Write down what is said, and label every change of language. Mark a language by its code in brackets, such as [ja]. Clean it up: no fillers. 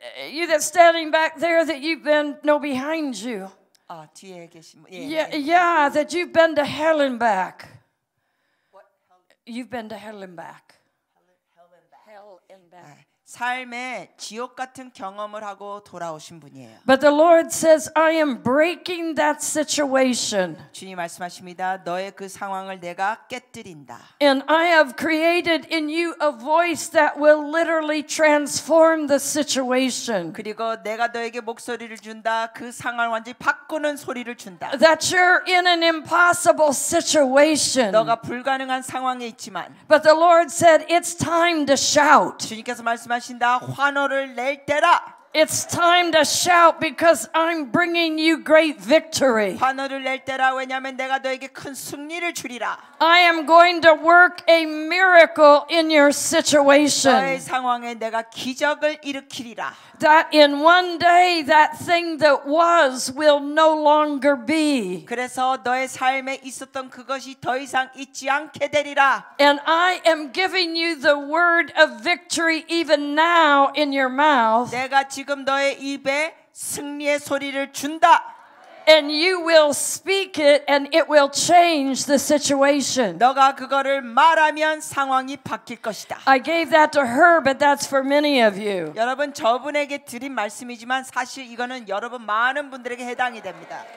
[en] You that's standing back there that you've been behind you. [ko] 아 뒤에 계신 분. [en] Yeah, that you've been to hell and back. You've been to hell and back. Hell and back. [ko] 삶의 지옥 같은 경험을 하고 돌아오신 분이에요. [en] But the Lord says, I am breaking that situation. [ko] 주님 말씀하십니다. 너의 그 상황을 내가 깨뜨린다. [en] And I have created in you a voice that will literally transform the situation. [ko] 그리고 내가 너에게 목소리를 준다. 그 상황을 완전히 바꾸는 소리를 준다. [en] That you're in an impossible situation. [ko] 너가 불가능한 상황에 있지만 [en] But the Lord said, it's time to shout. [ko] 주님께서 말씀하신다. 환호를 낼 때라. [en] It's time to shout because I'm bringing you great victory. [ko] 환호를 낼 때라. 왜냐하면 내가 너에게 큰 승리를 주리라. [en] I am going to work a miracle in your situation. [ko] 너의 상황에 내가 기적을 일으키리라. [en] That in one day that thing that was will no longer be. [ko] 그래서 너의 삶에 있었던 그것이 더 이상 있지 않게 되리라. [en] And I am giving you the word of victory even now in your mouth. [ko] 내가 지금 너의 입에 승리의 소리를 준다. [en] And you will speak it and it will change the situation. [ko] 너가 그거를 말하면 상황이 바뀔 것이다. [en] I gave that to her, but that's for many of you. [ko] 여러분 저분에게 드린 말씀이지만 사실 이거는 여러분 많은 분들에게 해당이 됩니다.